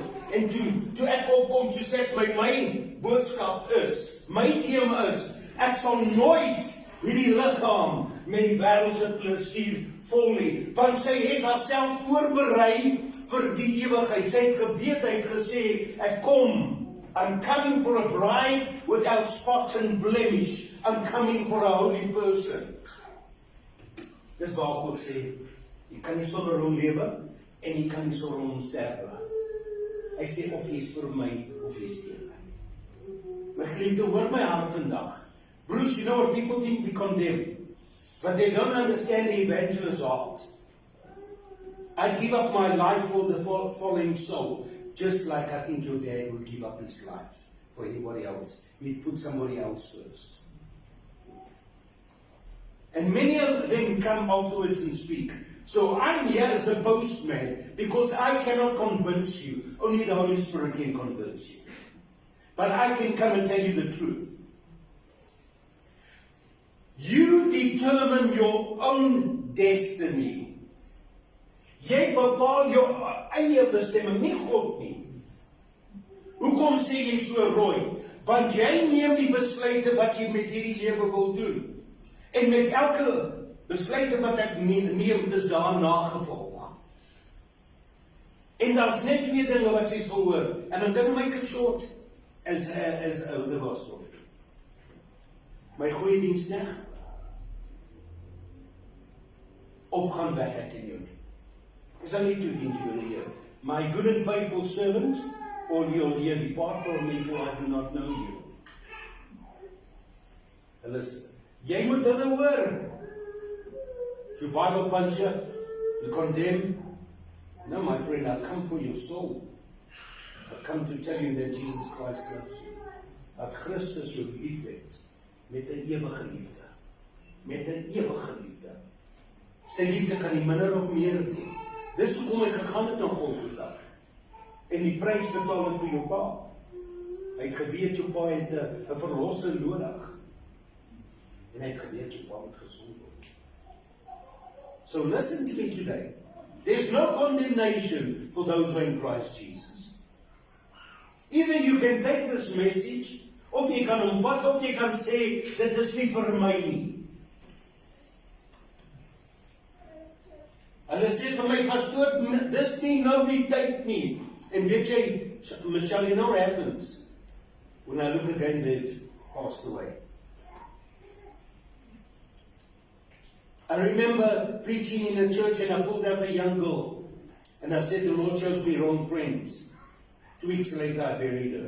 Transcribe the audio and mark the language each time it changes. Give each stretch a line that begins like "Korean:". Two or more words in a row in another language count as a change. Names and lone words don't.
Afrikaans: En toe ek opkom, toe sê ek my boodskap is, my thema is, ek sal nooit hierdie liggaam met die wêreldse plesier vol nie, want sy het haarself voorberei vir die ewigheid. Sy het geweet, hy het gesê, ek kom,
English: I'm coming for a bride without spot and blemish, I'm coming for a holy person.
Afrikaans: Dis waar God sê, jy kan nie sonder hom lewe, en jy kan nie sonder hom sterwe. Hy sê, of jy is vir my, of jy is teen my. My geliefde, hoor my hart vandag.
English: Bruce, you know what people think we condemn, but they don't understand the evangelist's heart. I give up my life for the falling soul, just like I think your dad would give up his life for anybody else. He'd put somebody else first. And many of them come afterwards and speak. So I'm here as the postman, because I cannot convince you. Only the Holy Spirit can convince you. But I can come and tell you the truth. You determine your own destiny.
Afrikaans: Jy bepaal jou eie bestemming, nie God nie. Hoekom sê jy so rooi? Want jy neem die besluite wat jy met hierdie lewe wil doen. En met elke besluite wat ek neem, is daar nagevolg. En daar's net 2 dinge wat jy sal hoor.
English: And I'm going to make it short as the gospel.
Afrikaans: My goeie diensknegt, of gaan weg ek in jou nie.
English: There's only 2 things you're going to hear. My good and faithful servant, or you'll hear, depart from me, for I do not know you.
Afrikaans: Hulle sê, jy moet hulle hoor.
English: You Bible puncher, you condemn. No, my friend, I've come for your soul. I've come to tell you that Jesus Christ loves you.
Afrikaans: Dat Christus jou lief het, met 'n ewige liefde. Met 'n ewige liefde. Sy liefde kan nie minder of meer nie. Dis hoekom hy gegaan het aan Golgotha. En die prys betaal het vir jou pa. Hy het geweet jou pa het 'n verlosser nodig. En hy het geweet jou pa moet gesond word.
English: So listen to me today. There's no condemnation for those who are in Christ Jesus. Either you can take this message,
Afrikaans: of jy kan hom vat, of jy kan sê, dit is nie vir my nie. Hulle sê vir my, pastoor, dis nie nou die tyd nie. En weet jy, Michelle,
English: you know what happens? When I look again, they've passed away. I remember preaching in a church and I pulled up a young girl. And I said, the Lord chose me wrong friends. 2 weeks later, I buried her.